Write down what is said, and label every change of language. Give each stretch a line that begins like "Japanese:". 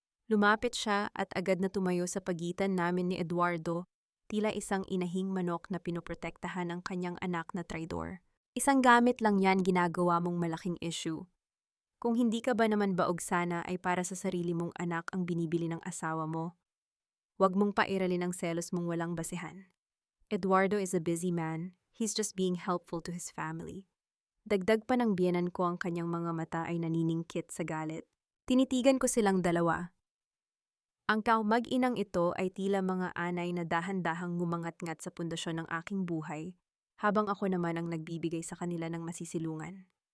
Filipino: Lumapit siya at agad na tumayo sa pagitan namin ni Eduardo, tila isang inahing manok na pinoprotektahan ng kanyang anak na traidor. Isang gamit lang yan, ginagawa mong malaking issue. Kung hindi ka ba naman baog sana ay para sa sarili mong anak ang binibili ng asawa mo. Huwag mong pairalin ang selos mong walang basehan.
English: Eduardo is a busy man. He's just being helpful to his family.
Filipino: Dagdag pa ng biyenan ko, ang kanyang mga mata ay naniningkit sa galit. Tinitigan ko silang dalawa. Ang mag-inang ito ay tila mga anay na dahan-dahang ngumangat-ngat sa pundasyon ng aking buhay, habang ako naman ang nagbibigay sa kanila ng masisilungan.